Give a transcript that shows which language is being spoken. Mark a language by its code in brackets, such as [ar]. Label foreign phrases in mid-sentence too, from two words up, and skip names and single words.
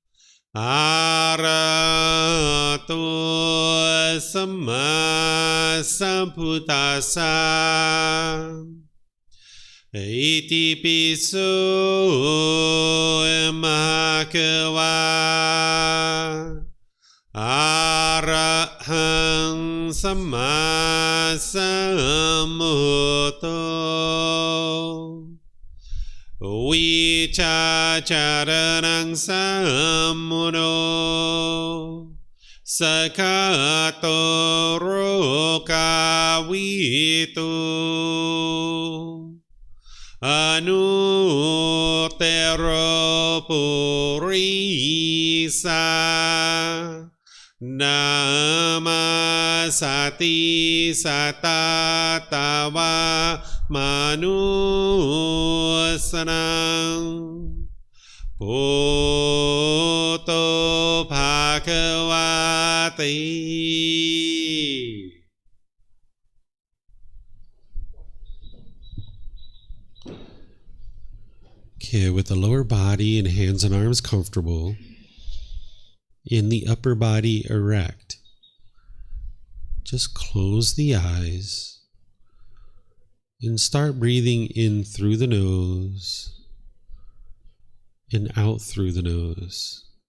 [pi] Arahato Samma Sambuddhassa Iti piso Bhagava Arahang Samma Sambuddho วิชาจารนังสัมมุโนสกขาโตโรกาวิตุ อนุเตโรปุริสานามาสติสัตตาตาวามนุสนังปุโตภาควาติ [en] Okay, with the lower body and hands and arms comfortable, in the upper body erect, just close the eyes and start breathing in through the nose and out through the nose.